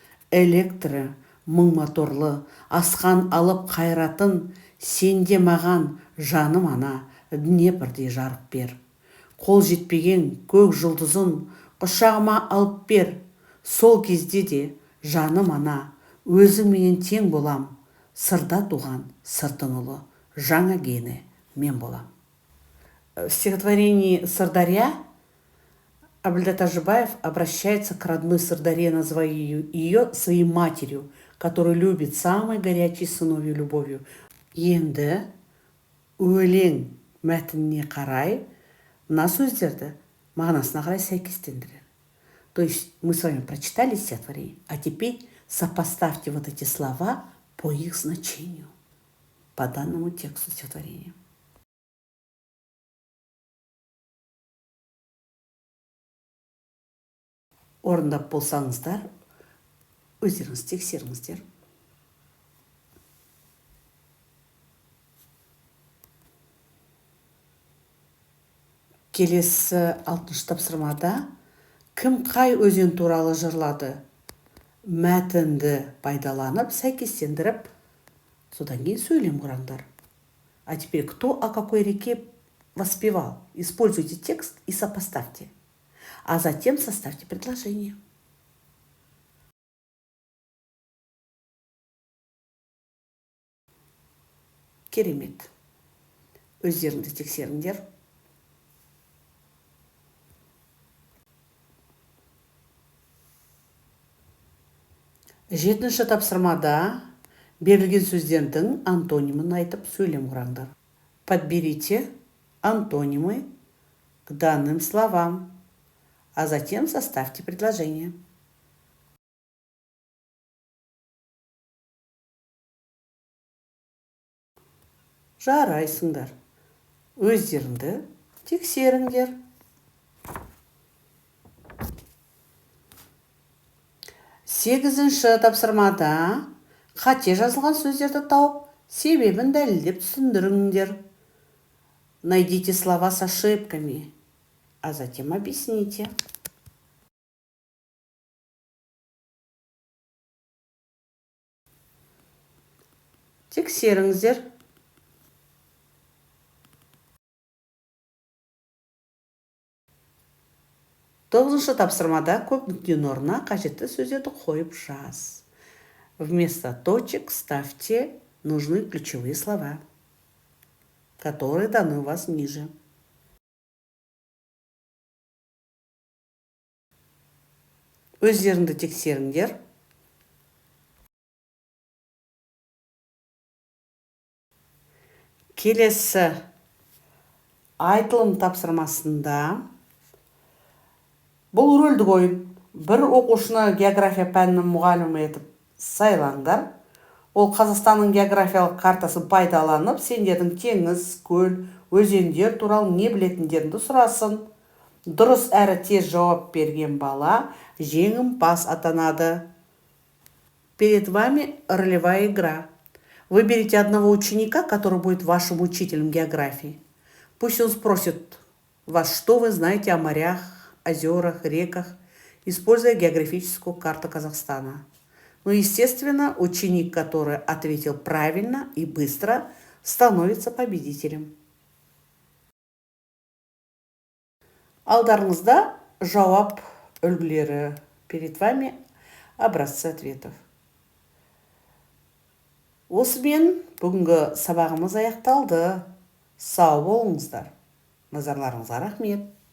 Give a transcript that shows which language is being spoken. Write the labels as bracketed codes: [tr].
[kk] Электрі мың моторлы асқан алып қайратын, сенде маған жаным ана Днепрдей жарық бер. Қол жетпеген көк жұлдызын құшағыма алып бер. Сол кезде де жаным ана өзің менен тең болам. Сырда туған сырдың ұлы, жаңа гені мен болам. [ru] В стихотворении «Сырдарья» Абильда Тажибаев обращается к родной Сырдарье, называя ее своей матерью, которую любит самой горячей сыновьей любовью. [kk] Енді өлең мәтініне қарай мына сөздерді мағынасына қарай сәйкестендірер. [ru] То есть мы с вами прочитали стихотворение, а теперь сопоставьте вот эти слова по их значению, по данному тексту стихотворения. [kk] Орындап болсаңыздар, өздеріңіз тексеріңіздер. Келесі 6-шы тапсырмада кім қай өзен туралы жырлады? Мәтінді пайдаланып, сәйкестендіріп, содан кейін сөйлем құраңдар. [ru] А теперь кто о какой реке воспевал? Используйте текст и сопоставьте. А затем составьте предложение. [kk] Керемет. Өздеріңді тексеріңдер. Жетінші тапсырмада берілген сөздердің антонимын айтып сөйлем құраңдар. [ru] Подберите антонимы к данным словам, а затем составьте предложение. [kk] Жарайсыңдар. Өздеріңді тексеріңдер. Сегізінші тапсырмада қате жазылған сөздерді тауып, себебін дәлелдеп түсіндіріңдер. [ru] Найдите слова с ошибками, а затем объясните. [kk] Тексеріңіздер. Тоғызыншы тапсырмада көп нүктенің орнына қажетті сөздерді қойып жаз. [ru] Вместо точек ставьте нужные ключевые слова, которые даны у вас ниже. [kk] Өздеріңді тексеріңдер. Келесі айтылым тапсырмасында бұл рөлдік ойын. Бір оқушыны география пәнінің мұғалімі етіп сайлаңдар. Ол Қазақстанның географиялық картасын пайдаланып, сендердің теңіз, көл, өзендер туралы не білетіндеріңді сұрасын. Дұрыс әрі тез жауап берген бала жеңімпаз атанады. [ru] Перед вами ролевая игра. Выберите одного ученика, который будет вашим учителем географии. Пусть он спросит вас, что вы знаете о морях, озерах, реках, используя географическую карту Казахстана. Ну, естественно, ученик, который ответил правильно и быстро, становится победителем. [kk] Алдарыңызда жауап үлгілері. [ru] Перед вами образцы ответов. [kk] Осымен бүгінгі сабағымыз аяқталды. Сау болыңыздар. Назарларыңызға рахмет.